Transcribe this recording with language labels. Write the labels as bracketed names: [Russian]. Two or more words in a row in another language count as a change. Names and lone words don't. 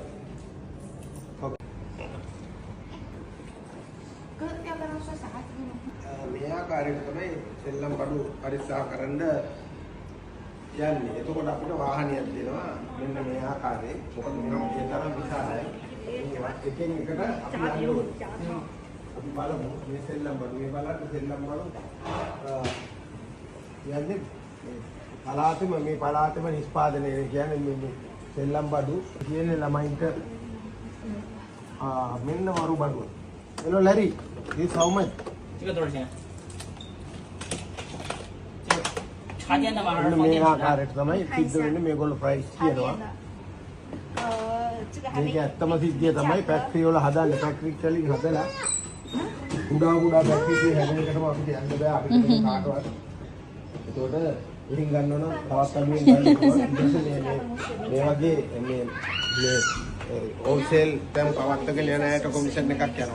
[Sinhala] මේ ආකාරයට තමයි සෙල්ලම් බඩු පරික්ෂා කරන්න යන්නේ එතකොට අපිට වාහනයක් දෙනවා මෙන්න මේ ආකාරයේ මොකද මේ තරම් විශාලයි එකෙන් එකට අපි බලමු මේ සෙල්ලම් බඩු මේ බලන්න සෙල්ලම් බඩු යන්නේ මේ පළාතෙම නිෂ්පාදනය කියන්නේ මේ සෙල්ලම් බඩු කියන්නේ ළමයින්ට මෙන්න වරු බඩුව. [English] Hello Larry, this how much? [Chinese] 这个多少钱？插电的吗？还是放电池的？ [Sinhala] මේ ආකාරයට තමයි සිද්ධ වෙන්නේ මේගොල්ලෝ ප්‍රයිස් කියනවා. මේක ඇත්තම සිද්ධිය තමයි ෆැක්ටරි වල හදන්නේ ෆැක්ටරි වලින් හදලා උඩා ෆැක්ටරි හැදෙන එකටම අපිට යන්න බෑ අපිට කාටවත්. ඒතකොට ඉතින් ගන්න ඕන තවත් අඩුවෙන් ගන්න මේ වගේ මේ හෝල්සේල් තැන් පවත්තගෙන යන අයට කොමිෂන් එකක් යනවා.